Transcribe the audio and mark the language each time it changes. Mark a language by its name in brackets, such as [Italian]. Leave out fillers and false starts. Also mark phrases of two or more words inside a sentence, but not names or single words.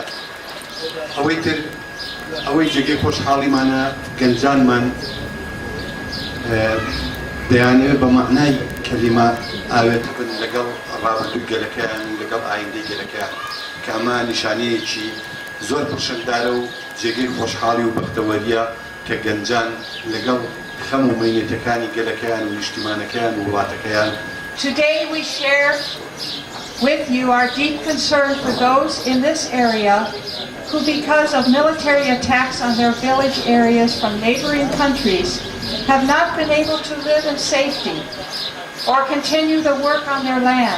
[Central Kurdish] ئەوەی تر ئەوەی جێگەی خۆشحاڵیمانە گەنجانمان دەیانەوێت بە معنای کەلیمە ئاوێتە بن لەگەڵ ڕابردووی گەلەکەیان و لەگەڵ ئایندەی گەلەکەیان کە ئەمە نیشانەیەکی زۆر پرشەندارە و جێگەی خۆشحاڵی و بەختەوەریە کە گەنجان لەگەڵ خەم و مەینێتەکانی گەلەکەیان و نیشتیمانەکەیان و وڵاتەکەیان. [English] Today we share with you our deep concern for those in this area who, because of military attacks on their village areas from neighboring countries, have not been able to live in safety or continue the work on their land.